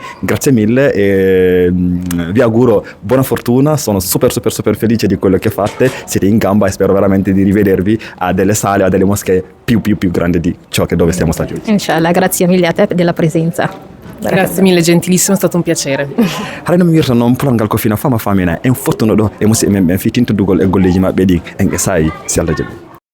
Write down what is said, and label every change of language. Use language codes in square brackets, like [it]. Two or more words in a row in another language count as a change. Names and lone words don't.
[it] Grazie mille e vi auguro buona fortuna. Sono super felice di quello che fate, siete in gamba, e spero veramente di rivedervi a delle sale, a delle moschee più grandi di ciò che dove siamo stati oggi. Inshallah, grazie mille a te della presenza. Grazie mille, gentilissimo, è stato un piacere. [ff] Hare no mi wirta noon pulangal ko fina fama famina en fottuno ɗo e musidɓe men ɓen fitinto dugol e golleji maɓɓe ɗi en e sayi si Allah jaɓi.